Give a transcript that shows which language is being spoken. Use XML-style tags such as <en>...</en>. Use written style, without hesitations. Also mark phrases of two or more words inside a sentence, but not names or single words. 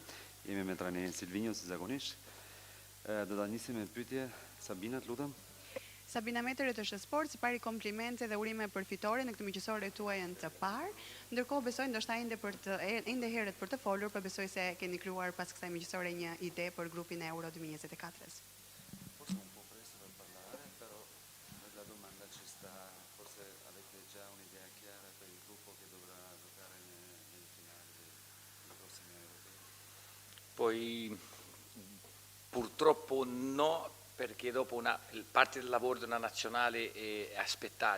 <sq>Jemi me trajnerin Silvinjo, si zakonisht. Do ta nisim me pyetje Sabina, lutem. Sabina Metër të Shesport, si pari komplimente dhe urime për fitore në këtë miqësore tuaj të parë. Ndërkohë besoj ndoshta ende herët për të folur, por besoj se keni krijuar pas kësaj miqësore një ide për grupin e Euro 2024-s.</sq> <it>Forse un po' presto per parlare, però la domanda ci sta, forse avete già un'idea chiara per il gruppo che dovrà giocare nelle finali dei prossimi europei? Poi purtroppo no, perché dopo parte del lavoro di una nazionale è aspettare.</it>